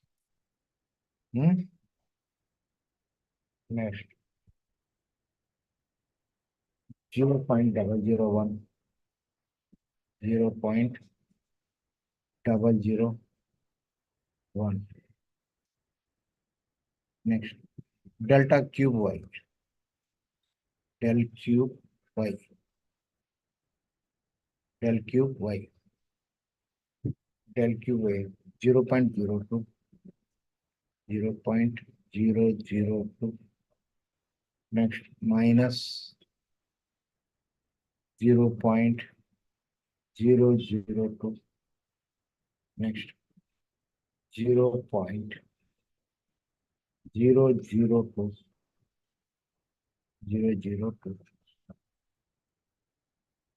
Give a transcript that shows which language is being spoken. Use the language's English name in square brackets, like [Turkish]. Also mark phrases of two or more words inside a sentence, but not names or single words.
[English] Next, 0.001, 0.001. Next, delta cube y, del cube y, del cube y, del cube y, 0.02, 0.002. Next, minus 0.002. Next, 0.002, 0.002.